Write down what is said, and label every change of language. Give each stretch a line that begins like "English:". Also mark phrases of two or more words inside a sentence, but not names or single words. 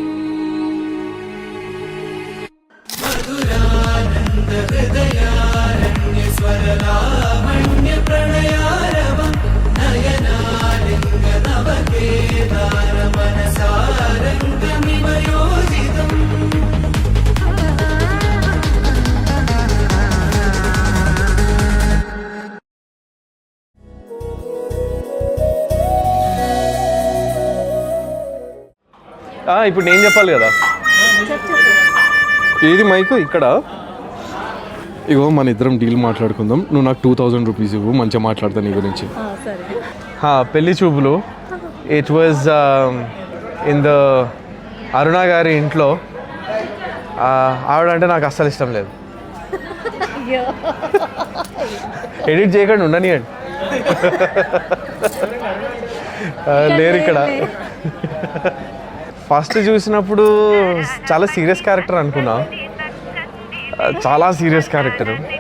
Sanskrit: मधुरानंद हृदयारण्य स्वरलावण्य प्रणयारवम् नयनालिङ्गनवकेदार मनसारङ्गमिव योजितम्
Telugu: ఇప్పుడు నేను చెప్పాలి కదా, ఏది మైకు ఇక్కడ. ఇగో మన ఇద్దరం డీల్ మాట్లాడుకుందాం. నువ్వు నాకు 2000 రూపీస్ ఇవ్వు, మంచిగా మాట్లాడతా నీ గురించి. పెళ్లి చూపులు
English: it was in the
Telugu: అరుణ గారి ఇంట్లో. ఆవిడ అంటే నాకు అస్సలు ఇష్టం లేదు. ఎడిట్ చేయకండి, ఉండనియండి. లేరు ఇక్కడ. ఫస్ట్ చూసినప్పుడు చాలా
English: serious character
Telugu: అనుకున్నా, చాలా
English: serious character.